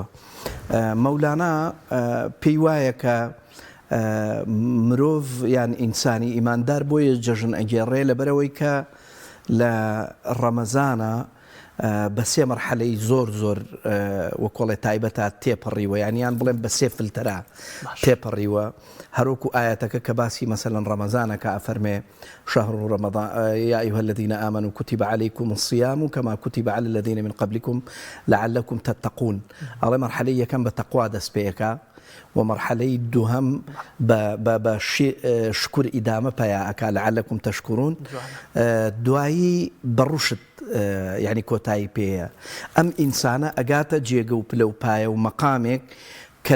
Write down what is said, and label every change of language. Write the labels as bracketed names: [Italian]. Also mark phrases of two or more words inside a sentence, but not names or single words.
[Central Kurdish] مەولانا پێی وایە کە مرۆڤ یان ئینسانی ئیماندار بۆیە جەژن ئەگێڕێ لەبەرەوەی کە لە ڕەمەزانە بە سێ مەرحەلەی زۆر زۆر وەکۆڵێ تایبەتە تێپەڕیوە یانیان بڵێن بە سێ فلتەرە تێپەڕیوە هەروەکو ئاەتەکە کە باسی مەسەلەن ڕەمەزانەکە ئەفەرمێ [Arabic] شهر رمضان يا أيها الذين آمنوا كتب عليكم الصيام كما كتب على الذين من قبلكم لعلكم تتقون. [Central Kurdish] ئەڵێ مەرحەلەی یەکەم بە تەقوا دەست پێیەکە ومرحلەی دووهەم بە شکر ئیدامە پەیاکە [Arabic] لعلكم تشکرون [Central Kurdish] دوایی بەڕوشت یعنی کۆتایی پێیە ئەم ئینسانە ئەگاتە جێگە و پلە و پایە و مەقامێک کە